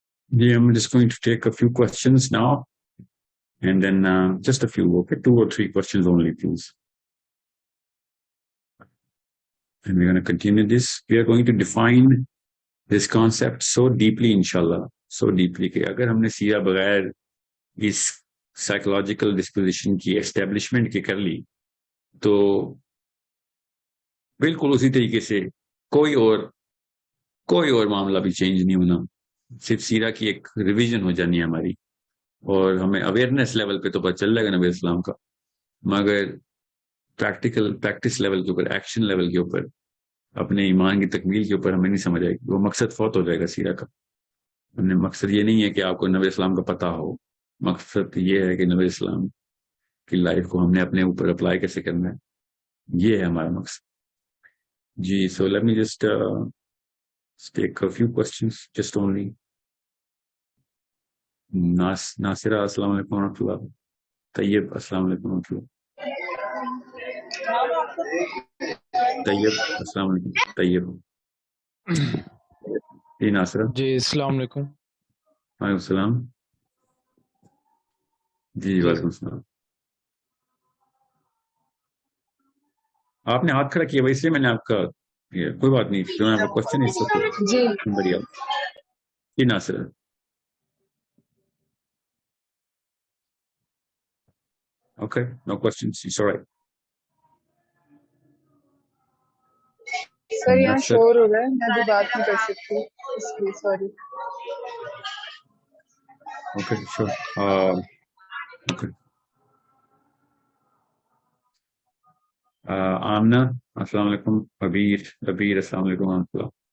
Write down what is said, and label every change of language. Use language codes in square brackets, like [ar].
[en] Yeah, I'm just going to take a few questions now, and then just a few, okay? 2 or 3 questions only, please. And we're going to continue this. We are going to define this concept so deeply, inshallah, so deeply [hi] कि अगर हमने सीरा बगैर इस psychological disposition की establishment की कर ली तो बिल्कुल उसी तरीके से कोई और मामला भी चेंज नहीं होना, सिर्फ सीरा की एक रिवीजन हो जानी है हमारी, और हमें अवेयरनेस लेवल पे तो पता चल जाएगा नबी इस्लाम का, मगर प्रैक्टिकल प्रैक्टिस लेवल के ऊपर, एक्शन लेवल के ऊपर, अपने ईमान की तकमील के ऊपर हमें नहीं समझ आएगी, वो मकसद फौत हो जाएगा सीरा का। हमने मकसद ये नहीं है कि आपको नबी इस्लाम का पता हो, मकसद ये है कि नबी इस्लाम की लाइफ को हमने अपने ऊपर अप्लाई कैसे करना है, ये है हमारा मकसद जी। [en] So let me just take a few questions, just only. [hi] Nasira अस्सलाम वालेकुम रहमतुल्लाह, तैयब अस्सलाम वालेकुम रहमतुल्लाह, तैयब अस्सलाम वालेकुम, तैयब जी। नासिरा जी अस्सलाम वालेकुम। वालेकुम सलाम जी। वालेकुम सलाम। आपने हाथ खड़ा किया भाई, इसलिए मैंने आपका, कोई बात नहीं, [en] question is okay, [hi] बढ़िया जी। [en] Nasira okay, no questions, it's all right. [hi] Sir यहाँ शोर हो रहा है, मैं अभी बात नहीं कर सकती इसलिए सॉरी। [en] Okay, sure. Okay. [hi] आमना अस्सलाम वालेकुम, अबीर अस्सलाम वालेकुम रहमतुल्लाह।